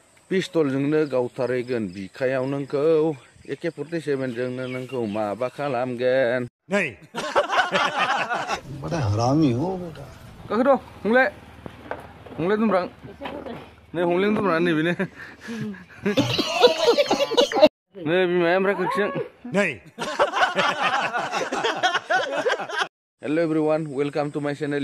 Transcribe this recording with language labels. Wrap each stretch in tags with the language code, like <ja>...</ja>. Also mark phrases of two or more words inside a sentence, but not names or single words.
<brx>पिस्तलजोंनो गावथारहैगोन बिखायाव नोंखौ AK-47 जोंनो नोंखौ माबा खालामगोन।</brx> <hi>नहीं बड़ा हरामी हो बेटा।</hi> <brx>गाखो द' हंले दुमब्रां नै हंले दुमब्रां नै बेनो नै बिमाया ओमफ्राय खोखिजों</brx> <hi>नहीं</hi> <en>Hello everyone, welcome to my channel.</en>